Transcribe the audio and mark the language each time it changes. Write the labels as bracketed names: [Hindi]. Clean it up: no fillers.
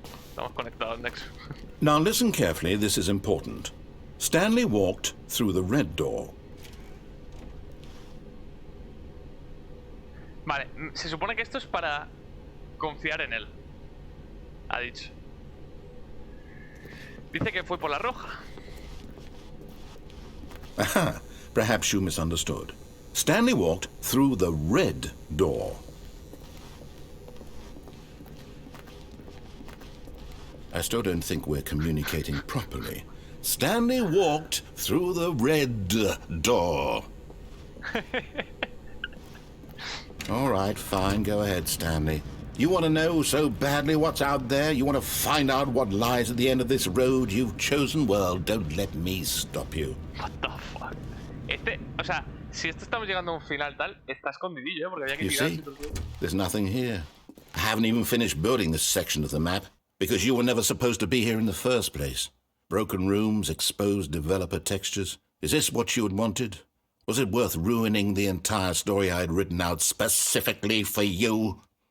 [Spanish] Estamos conectados, Nex. [English] Now listen carefully, this is important. Stanley walked through the red door. [Spanish] Vale, se supone que esto es para confiar en él. Ha dicho. Dice que fue por la roja. [English] Aha, perhaps you misunderstood. Stanley walked through the red door. I still don't think we're communicating properly. Stanley walked through the red door. All right, fine, go ahead, Stanley. You want to know so badly what's out there? You want to find out what lies at the end of this road you've chosen? Well, don't let me stop you. What the fuck. [Spanish] O sea, si esto estamos llegando a un final tal, está escondidillo, ¿eh? Porque había que [English] You [Spanish] tirarse [English] see? [Spanish] todo el tiempo. [English] There's nothing here. I haven't even finished building this section of the map, because you were never supposed to be here in the first place. Broken rooms, exposed developer textures. Is this what you had wanted? Was it worth ruining the entire story I had written out specifically for you?